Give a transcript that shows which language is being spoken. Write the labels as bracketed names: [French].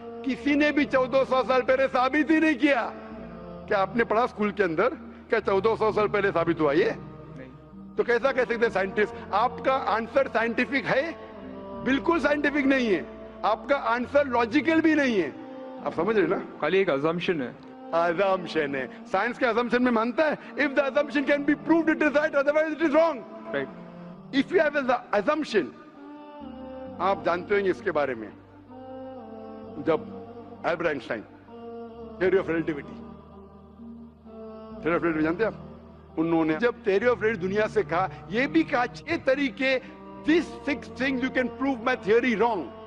[Hindi] किसी ने भी 1400 साल पहले साबित ही नहीं किया। क्या आपने पढ़ा स्कूल के अंदर क्या 1400 साल पहले साबित हुआ ये? नहीं। तो कैसा कह सकते साइंटिस्ट? आपका आंसर साइंटिफिक है? बिल्कुल साइंटिफिक नहीं है। आपका आंसर लॉजिकल भी नहीं है। आप समझ रहे ना? खाली एक अजम्पशन है। assumption है। साइंस के assumption में मानता है [English] if the assumption can be proved it is right, otherwise it is wrong. Right. If you have an assumption, [Hindi] आप जानते होंगे इसके बारे में, जब Albert Einstein theory of relativity, theory of relativity जानते हैं आप? उन्होंने जब थ्योरी ऑफ रिलेटिविटी दुनिया से कहा, ये भी कहा 6 तरीके, [English] these 6 things you can prove my theory wrong.